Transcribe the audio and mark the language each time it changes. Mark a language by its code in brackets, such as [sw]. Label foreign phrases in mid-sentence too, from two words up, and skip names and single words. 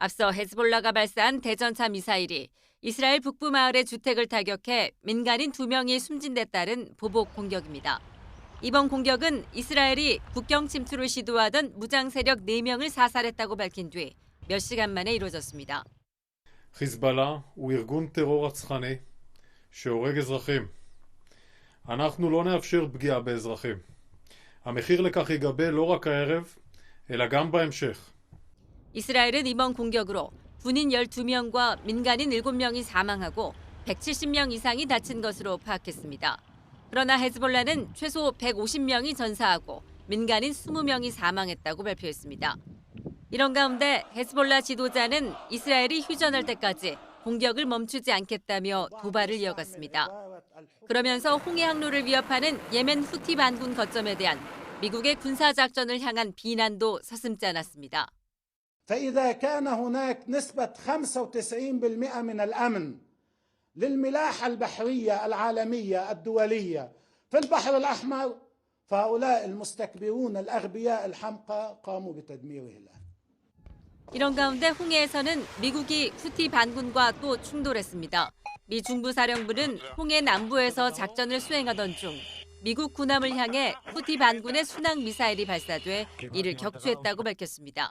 [ko] 앞서 헤즈볼라가 발사한 대전차 미사일이 이스라엘 북부 마을의 주택을 타격해 민간인 2명이 숨진 데 따른 보복 공격입니다. 이번 공격은 이스라엘이 국경 침투를 시도하던 무장 세력 4명을 사살했다고 밝힌 뒤 몇 시간 만에 이루어졌습니다. [he] חיזבאללה הוא ארגון טרור רצחני שהורג אזרחים. אנחנו לא נאפשר פגיעה באזרחים. המחיר לכך ייגבה לא רק הערב, אלא גם בהמשך. [ko] 이스라엘은 이번 공격으로 군인 12명과 민간인 7명이 사망하고 170명 이상이 다친 것으로 파악했습니다. 그러나 헤즈볼라는 최소 150명이 전사하고 민간인 20명이 사망했다고 발표했습니다. 이런 가운데 헤즈볼라 지도자는 이스라엘이 휴전할 때까지 공격을 멈추지 않겠다며 도발을 이어갔습니다. 그러면서 홍해 항로를 위협하는 예멘 후티 반군 거점에 대한 미국의 군사작전을 향한 비난도 서슴지 않았습니다. [ar] فإذا كان هناك نسبة 95% من الأمن للملاحة البحرية العالمية الدولية في البحر الأحمر فهؤلاء المستكبرون الأغبياء الحمقى قاموا بتدميره الآن. [ko] 이런 가운데 홍해에서는 미국이 후티 반군과 또 충돌했습니다. 미 중부사령부는 홍해 남부에서 작전을 수행하던 중 미국 군함을 향해 후티 반군의 순항 미사일이 발사돼 이를 격추했다고 밝혔습니다.